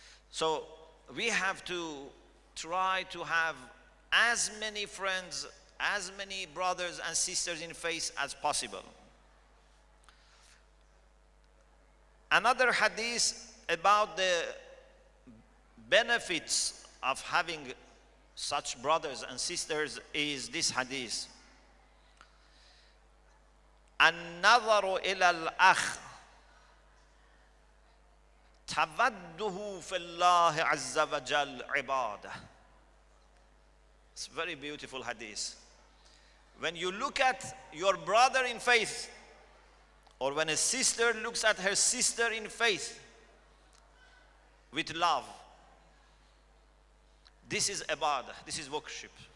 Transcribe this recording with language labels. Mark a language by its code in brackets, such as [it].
[en] So we have to try to have as many friends, as many brothers and sisters in faith as possible. Another hadith about the benefits of having such brothers and sisters is this hadith. [ar] النظر إلى الأخ تبده في الله عز وجل عبادة. [en] It's a very beautiful hadith. When you look at your brother in faith, or when a sister looks at her sister in faith with love, this is ibadah, this is worship.